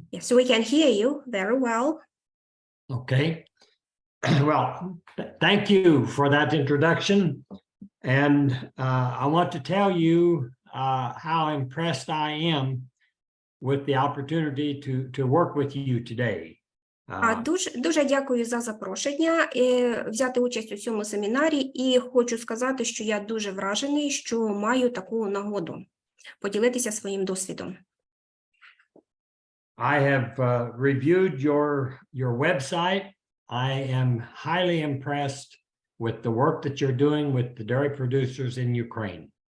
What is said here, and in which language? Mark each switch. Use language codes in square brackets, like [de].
[en] Yes, we can hear you very well. Okay. Well, thank you for that introduction. And I want to tell you how impressed I am with the opportunity to work with you today. [uk] Дуже дякую за запрошення взяти участь у цьому семінарі, і хочу сказати, що я дуже вражений, що маю таку нагоду поділитися своїм досвідом. [en] I have reviewed your website. I am highly impressed with the work that you're doing with the dairy producers in Ukraine.